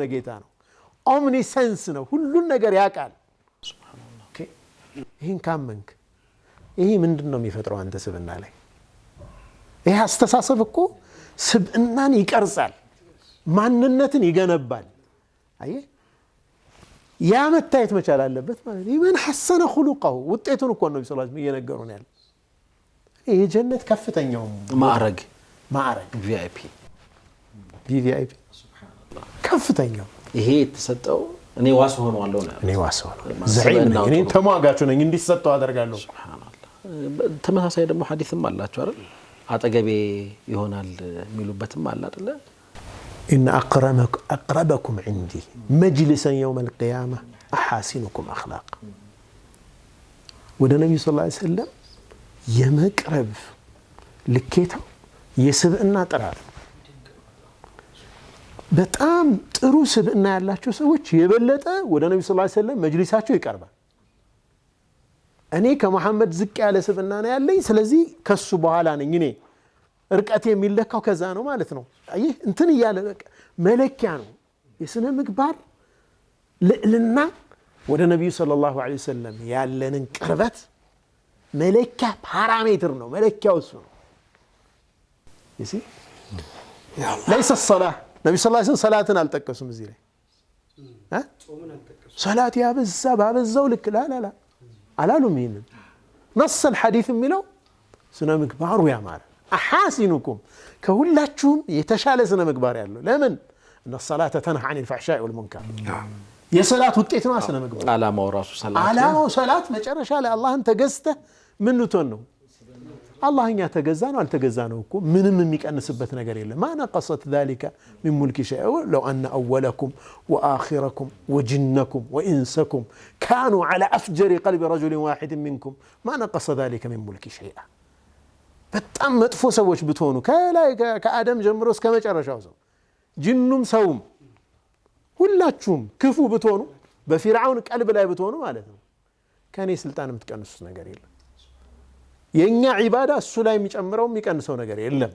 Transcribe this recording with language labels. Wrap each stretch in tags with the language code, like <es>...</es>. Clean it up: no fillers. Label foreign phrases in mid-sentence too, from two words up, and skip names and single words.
<am>ጌታ ነው ኦምኒሰንስ ነው ሁሉን ነገር ያውቃል ኦኬ ይሄን ካመንክ ይሄ ምንድነው የሚፈጥረው አንተ ስብዕና ላይ ይሄ አስተሳሰብ እኮ ስብዕናን ይቀርጻል ማንነትን ይገነባል አየ ያ መታየት መቻል አለበት ማለት ይመን</am> <ar>حسن خلقه</ar> <am>ውጤቱን እኮ ነው</am> <ar>صلى الله عليه</ar> <am>እየነገሩን ያለው ይሄ ጀነት ከፍተኛው ማዕረግ ቪአይፒ ሱብሃንአላህ ከፍተኛው ይሄ የተሰጠው እኔ ዋስ ሆነዋለሁ ነው እኔ ዋስ ሆነዋለሁ ዘዒም ነኝ እኔ ተሟጋቹ ነኝ እንዲሰጠው አደርጋለሁ ሱብሃንአላህ ተመሳሳይ ደግሞ ሐዲስም አላችሁ አይደል አጠገቤ ይሆናል የሚሉበትም አለ አይደል</am> <ar>إن أقربكم عندي مجلسا يوم القيامة أحاسنكم أخلاق</ar> <am>ወደ ነብዩ</am> <ar>صلى الله عليه وسلم</ar> <am>የመቅረብ ልኬታው የስብዕና ጥራት በጣም ጥሩ ስብዕና ያላቸው ሰዎች የበለጠ ወደ ነብዩ</am> <ar>صلى الله عليه وسلم</ar> <am>መጅሊሳቸው ይቀርባል። እኔ ከመሐመድ ዝቅ ያለ ስብዕና ነው ያለኝ፣ ስለዚህ ከሱ በኋላ ነኝ እኔ እርቀት የሚለካው ከዛ ነው ማለት ነው። ይህ እንትን እያለ መለኪያ ነው የስነ ምግባር ልዕልና ወደ ነብዩ</am> <ar>صلى الله عليه وسلم</ar> <am>ያለንን ቅርበት መለኪያ ፓራሜትር ነው። መለኪያው እሱ ነው። እሺ</am> <ar>ليس الصلاه</ar> <am>ነብዩ</am> <ar>صلى الله عليه وسلم</ar> <am>ሰላትን አልጠቀሱም እዚህ ላይ ሰላት ያበዛ ባበዛው ልክ ላ አላሉም። ይሄንን</am> <ar>ነص الحديث</ar> <am>የሚለው ስነ ምግባሩ ያማረ አሐሲኑኩም ከሁላችሁም የተሻለ ስነ ምግባር ያለው ለምን</am> <ar>ان الصلاه تنهى عن الفحشاء والمنكر</ar> <am>የሰላት ውጤት ነው ስነ ምግባር አላማው ራሱ ሰላት አላማው ሰላት መጨረሻ ላይ አላህን ተገዝተህ ምን ልትሆን ነው? አላህኛ ተገዛ ነው አልተገዛ ነው እኮ ምንም የሚቀንስበት ነገር የለም።</am> <ar>ما نقصت ذلك من ملك شيء لو ان اولكم واخركم وجنكم وانسكم كانوا على افجر قلب رجل واحد منكم ما نقص ذلك من ملك شيء</ar> <am>በጣም መጥፎ ሰዎች ብትሆኑ ከላይ ከአደም ጀምሮ እስከ መጨረሻው ሰው ጅኑም ሰውም ሁላችሁም ክፉ ብትሆኑ በፊርዓውን ቀልብ ላይ ብትሆኑ ማለት ነው ከኔ ስልጣን የምትቀንሱት ነገር የለም። የኛ ዒባዳ እሱ ላይ የሚጨምረው የሚቀንሰው ነገር የለም።</am>